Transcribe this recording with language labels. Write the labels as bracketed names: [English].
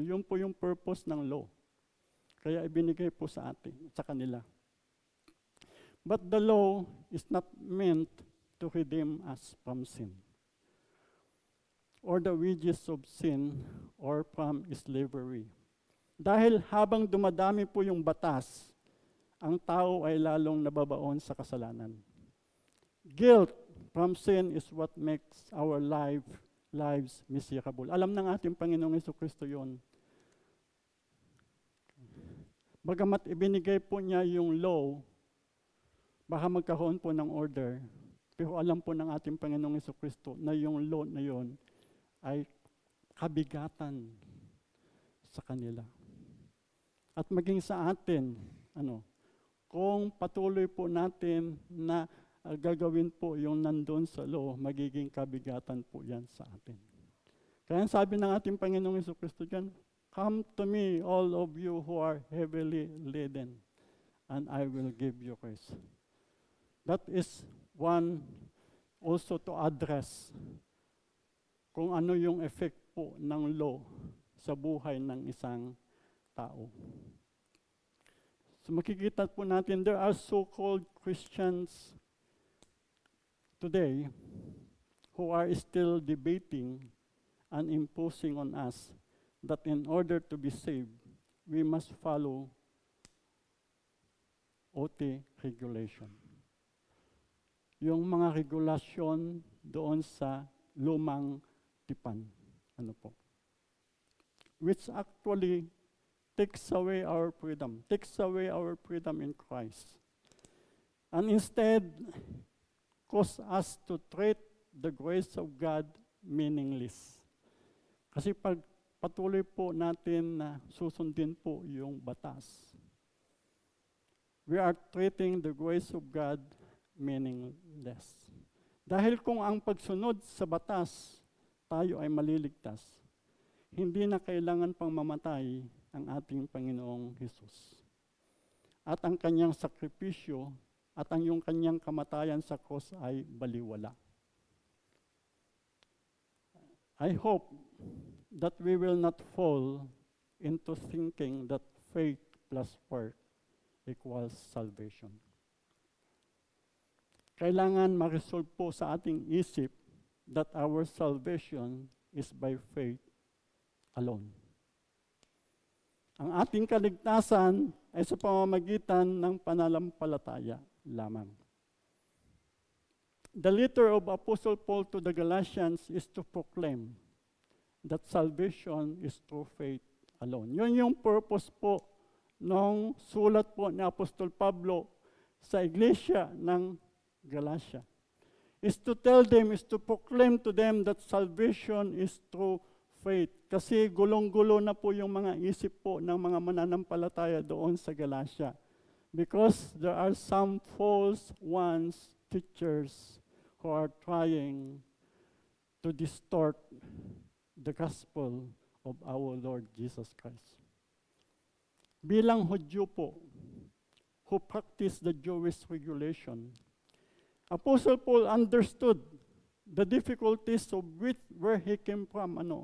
[Filipino] Yun po yung purpose ng law. Kaya ibinigay po sa atin, sa kanila. [English] But the law is not meant to redeem us from sin, or the wages of sin, or from slavery. [Filipino] Dahil habang dumadami po yung batas, ang tao ay lalong nababaon sa kasalanan. [English] Guilt from sin is what makes our lives miserable. [Filipino] Alam ng ating Panginoong Jesucristo yun. Bagamat ibinigay po niya yung law, baka magkaroon po ng order, pero alam po ng ating Panginoong Jesucristo na yung law na yun ay kabigatan sa kanila. At maging sa atin, kung patuloy po natin na gagawin po yung nandun sa law, magiging kabigatan po yan sa atin. Kaya sabi ng ating Panginoong Jesucristo dyan, [English] "Come to me, all of you who are heavily laden, and I will give you rest." That is one also to address [Filipino] kung ano yung effect po ng law sa buhay ng isang tao. [English] So [Filipino] makikita po natin, [English] there are so-called Christians today who are still debating and imposing on us that in order to be saved, we must follow OT regulation. [Filipino] Yung mga regulasyon doon sa lumang tipan. [English] Which actually takes away our freedom in Christ. And instead, cause us to treat the grace of God meaningless. [Filipino] Kasi pag patuloy po natin na susundin po yung batas, [English] we are treating the grace of God meaningless. [Filipino] Dahil kung ang pagsunod sa batas, tayo ay maliligtas, hindi na kailangan pang mamatay ang ating Panginoong Hesus. At ang kanyang sakripisyo at ang yung kanyang kamatayan sa cross ay baliwala. [English] I hope that we will not fall into thinking that faith plus work equals salvation. [Filipino] Kailangan ma-resolve po sa ating isip [English] that our salvation is by faith alone. [Filipino] Ang ating kaligtasan ay sa pamamagitan ng pananampalataya lamang. [English] The letter of Apostle Paul to the Galatians is to proclaim that salvation is through faith alone. [Filipino] Yun yung purpose po ng sulat po ni Apostol Pablo sa iglesia ng Galatia. [English] Is to tell them, is to proclaim to them that salvation is through faith. [Filipino] Kasi gulong-gulo na po yung mga isip po ng mga mananampalataya doon sa Galatia. [English] Because there are some false teachers who are trying to distort the gospel of our Lord Jesus Christ. [Filipino] Bilang Hudyo po, [English] who practice the Jewish regulation, Apostle Paul understood the difficulties of where he came from.